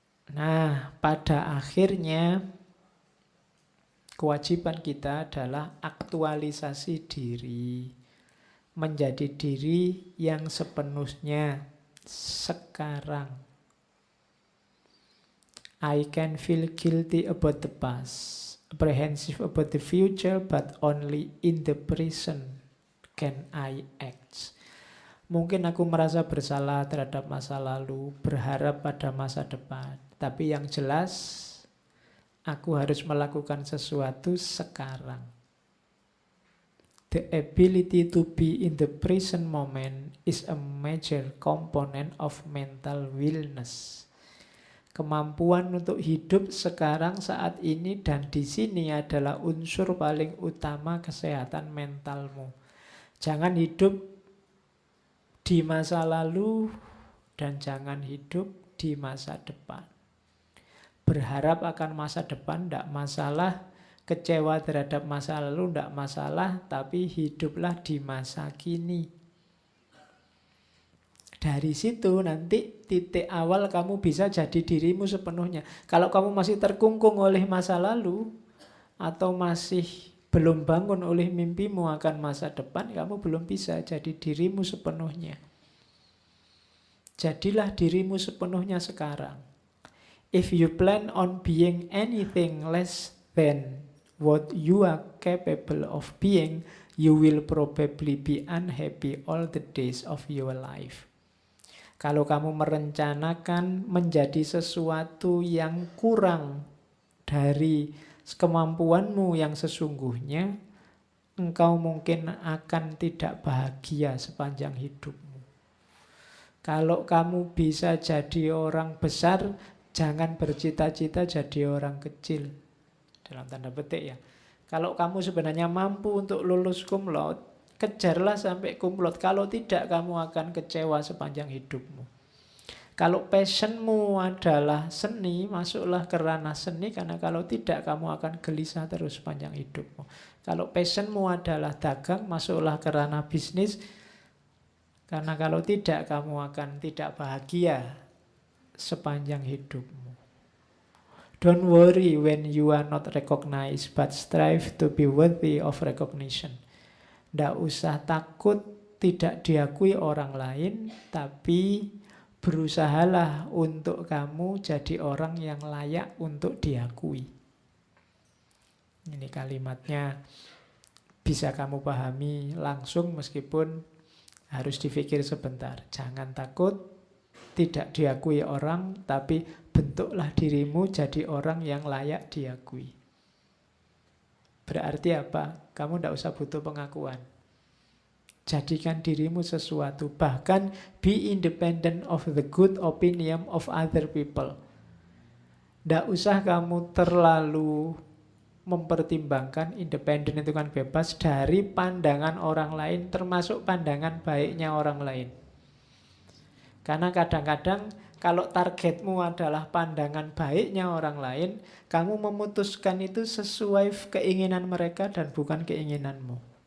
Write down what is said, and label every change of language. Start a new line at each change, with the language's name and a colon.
Indonesian: Nah, pada akhirnya kewajiban kita adalah aktualisasi diri. Menjadi diri yang sepenuhnya sekarang.
English: I can feel guilty about the past. Apprehensive about the future, but only in the present can I act.
Indonesian: Mungkin aku merasa bersalah terhadap masa lalu, berharap pada masa depan. Tapi yang jelas, aku harus melakukan sesuatu sekarang.
English: The ability to be in the present moment is a major component of mental wellness.
Indonesian: Kemampuan untuk hidup sekarang, saat ini, dan di sini adalah unsur paling utama kesehatan mentalmu. Jangan hidup di masa lalu dan jangan hidup di masa depan. Berharap akan masa depan tidak masalah, kecewa terhadap masa lalu tidak masalah, tapi hiduplah di masa kini. Dari situ nanti titik awal kamu bisa jadi dirimu sepenuhnya. Kalau kamu masih terkungkung oleh masa lalu atau masih belum bangun oleh mimpimu akan masa depan, kamu belum bisa jadi dirimu sepenuhnya. Jadilah dirimu sepenuhnya sekarang.
English: If you plan on being anything less than what you are capable of being, you will probably be unhappy all the days of your life.
Indonesian: Kalau kamu merencanakan menjadi sesuatu yang kurang dari kemampuanmu yang sesungguhnya, engkau mungkin akan tidak bahagia sepanjang hidupmu. Kalau kamu bisa jadi orang besar, jangan bercita-cita jadi orang kecil. Dalam tanda petik ya. Kalau kamu sebenarnya mampu untuk lulus cum laude, kejarlah sampai cum laude. Kalau tidak, kamu akan kecewa sepanjang hidupmu. Kalau passionmu adalah seni, masuklah ke ranah seni, karena kalau tidak, kamu akan gelisah terus sepanjang hidupmu. Kalau passionmu adalah dagang, masuklah ke ranah bisnis, karena kalau tidak, kamu akan tidak bahagia sepanjang hidupmu.
English: Don't worry when you are not recognized, but strive to be worthy of recognition.
Indonesian: Tidak usah takut tidak diakui orang lain, tapi berusahalah untuk kamu jadi orang yang layak untuk diakui. Ini kalimatnya bisa kamu pahami langsung meskipun harus dipikir sebentar. Jangan takut tidak diakui orang, tapi bentuklah dirimu jadi orang yang layak diakui. Berarti apa? Kamu tidak usah butuh pengakuan. Jadikan dirimu sesuatu.
English: Bahkan be independent of the good opinion of other people.
Indonesian: Tidak usah kamu terlalu mempertimbangkan. Independen itu kan bebas dari pandangan orang lain, termasuk pandangan baiknya orang lain. Karena kadang-kadang kalau targetmu adalah pandangan baiknya orang lain, kamu memutuskan itu sesuai keinginan mereka dan bukan keinginanmu.